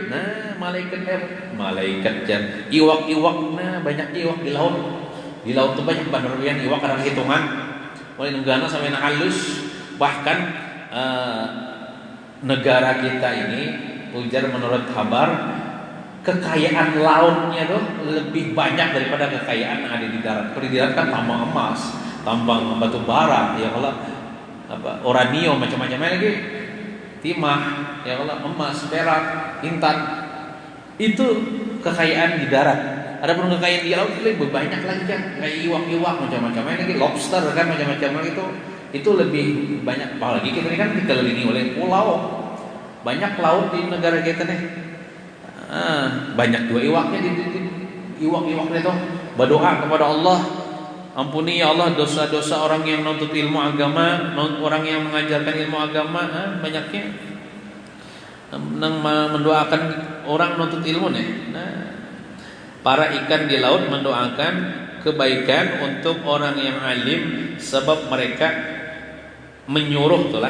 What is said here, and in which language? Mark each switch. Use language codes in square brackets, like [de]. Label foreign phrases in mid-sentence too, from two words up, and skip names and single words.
[bjn] Nah, malaikat jan iwak-iwak, nah banyak iwak di laut. [id] Di laut tuh banyak banget iwak, kadang hitungan. Mulai negara sampai halus. Bahkan negara kita ini ujar menurut kabar kekayaan lautnya tuh lebih banyak daripada kekayaan yang ada di darat. Kalau di darat kan tambang emas, tambang batu bara, [ar] يا الله, [id] uranium macam-macamnya lagi, timah, [ar] يا الله, [id] emas, perak, intan. Itu kekayaan di darat. Adapun kekayaan di laut lebih banyak lagi kan, kayak iwak-iwak macam-macamnya lagi, lobster kan macam-macam itu lebih banyak. Apalagi kita ini kan dikelilingi oleh pulau, banyak laut di negara kita nih. Banyak juga iwaknya di iwak-iwaknya itu berdoa kepada Allah, ampuni [ar] يا الله [id] dosa-dosa orang yang nuntut ilmu agama, orang yang mengajarkan ilmu agama. Banyaknya mendoakan orang nuntut ilmu nih. Nah, para ikan di laut mendoakan kebaikan untuk orang yang alim, sebab mereka menyuruh tuh lah.